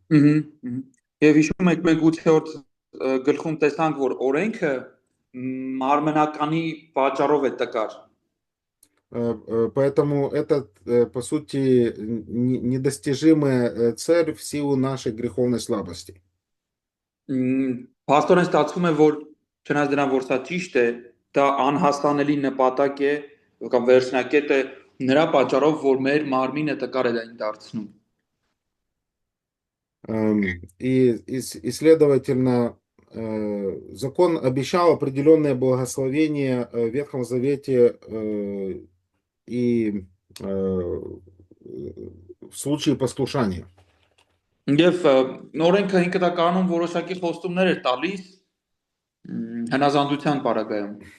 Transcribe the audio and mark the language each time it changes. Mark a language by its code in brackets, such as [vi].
[hy] Եվ հիշում եք մենք 8-րդ գլխում տեսանք, որ օրենքը մարմնականի պատճառով է տկար։ [ru] Поэтому это, по сути, недостижимая цель в силу нашей греховной слабости. [hy] Պաստորեն ստացվում է, որ չնայած դրան, որ սա ճիշտ է, դա անհասանելի նպատակ է կամ վերջնակետ է Նրա պատճառով, որ մեր մարմինը տկար է այն դարձնում։ [ru] И, следовательно, закон обещал определенное благословение в Ветхом Завете и в случае послушания. [hy] Եվ նորենքը ինքնականում որոշակի խոստումներ էր տալիս հնազանդության պարագայում։